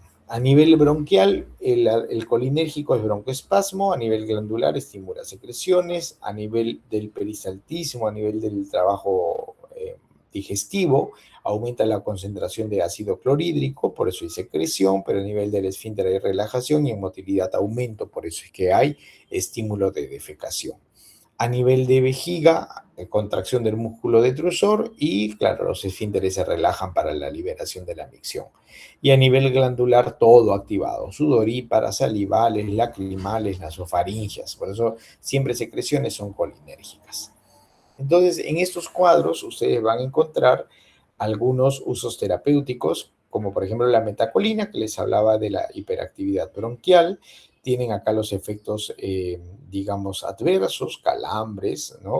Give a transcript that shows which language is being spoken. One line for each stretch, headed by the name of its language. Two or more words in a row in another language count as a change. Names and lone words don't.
Spanish: A nivel bronquial, el colinérgico es broncoespasmo, a nivel glandular estimula secreciones, a nivel del peristaltismo, a nivel del trabajo digestivo, aumenta la concentración de ácido clorhídrico, por eso hay secreción, pero a nivel del esfínter hay relajación y en motilidad aumento, por eso es que hay estímulo de defecación. A nivel de vejiga, contracción del músculo detrusor y, claro, los esfínteres se relajan para la liberación de la micción. Y a nivel glandular, todo activado, sudoríparas, salivales, lacrimales, nasofaringias. Por eso siempre secreciones son colinérgicas. Entonces, en estos cuadros ustedes van a encontrar algunos usos terapéuticos, como por ejemplo la metacolina, que les hablaba de la hiperactividad bronquial. Tienen acá los efectos, digamos, adversos, calambres, ¿no?